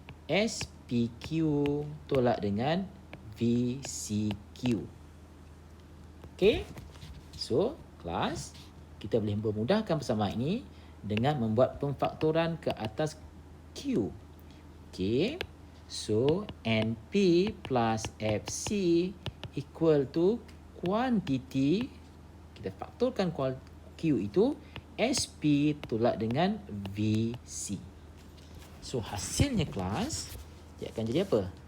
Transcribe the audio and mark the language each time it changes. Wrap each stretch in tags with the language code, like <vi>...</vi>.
<ms>SPQ tolak dengan VCQ. Okey. So, kelas, kita boleh memudahkan persamaan ini dengan membuat pemfaktoran ke atas Q. Okey.</ms> <en>So, NP plus FC equal to quantity.</en> <ms>Kita faktorkan Q itu SP tolak dengan VC. So, hasilnya kelas, dia akan jadi apa?</ms>